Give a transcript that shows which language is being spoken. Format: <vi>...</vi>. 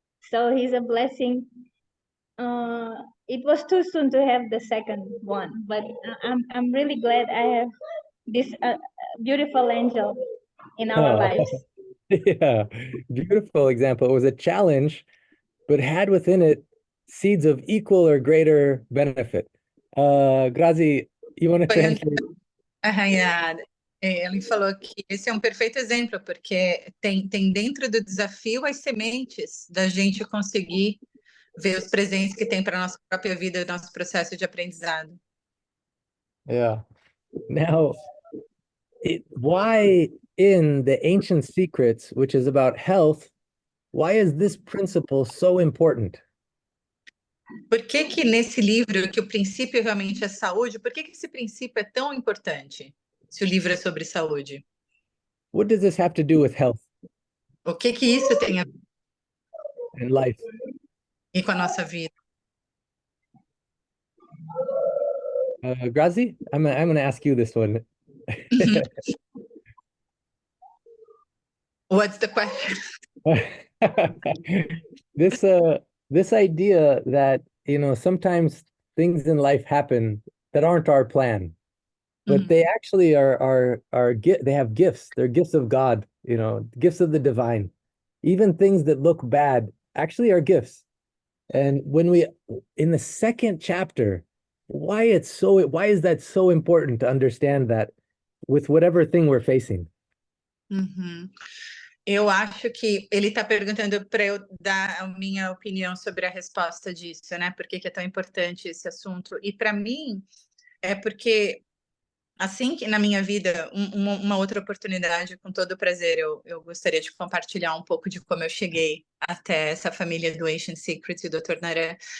<en>So he's a blessing. It was too soon to have the second one, but I'm really glad I have this beautiful angel in our lives. Yeah, beautiful example. It was a challenge, but had within it seeds of equal or greater benefit. Grazi, you want to translate?</en> <pt>Arranhada. Ele falou que esse é um perfeito exemplo, porque tem dentro do desafio as sementes da gente conseguir ver os presentes que tem para a nossa própria vida e nosso processo de aprendizado.</pt> <en>Yeah. Now, why in the Ancient Secrets, which is about health, why is this principle so important?</en> <pt>Por que nesse livro, que o princípio realmente é saúde, por que esse princípio é tão importante, se o livro é sobre saúde?</pt> <en>What does this have to do with health?</en> <pt>O que isso tem a ver</pt> <en>and life?</en> <pt>E com a nossa vida?</pt> <en>Grazi, I'm going to ask you this one. What's the question? This idea that, sometimes things in life happen that aren't our plan, but they actually they have gifts. They're gifts of God, gifts of the divine. Even things that look bad actually are gifts. And in the second chapter, why is that so important to understand that with whatever thing we're facing?</en> <pt>Eu acho que ele está perguntando para eu dar a minha opinião sobre a resposta disso, né? Por que é tão importante esse assunto? E para mim é porque assim que na minha vida, uma outra oportunidade, com todo prazer, eu gostaria de compartilhar um pouco de como eu cheguei até essa família do Ancient Secrets e do Dr. Naran.</pt>